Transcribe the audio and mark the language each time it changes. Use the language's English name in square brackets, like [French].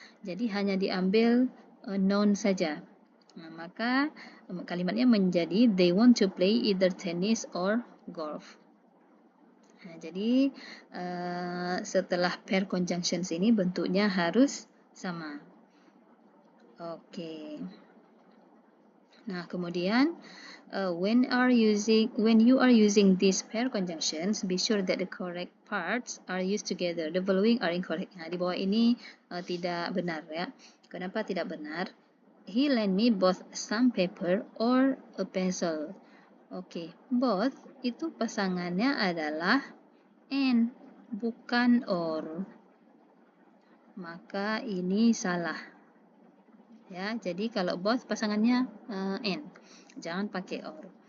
[Indonesian] Jadi hanya diambil noun saja. Nah, maka kalimatnya menjadi [English] they want to play either tennis or golf. [Indonesian] Nah, jadi setelah pair conjunctions ini bentuknya harus sama. Oke. Nah, kemudian [English] when you are using these pair conjunctions, be sure that the correct parts are used together. The following are incorrect. [Indonesian] Nah, di bawah ini tidak benar ya. Kenapa tidak benar? [English] He lent me both some paper or a pencil. [Indonesian] Oke, both itu pasangannya adalah and, bukan or. Maka ini salah. Ya, jadi kalau both pasangannya and, jangan pakai or.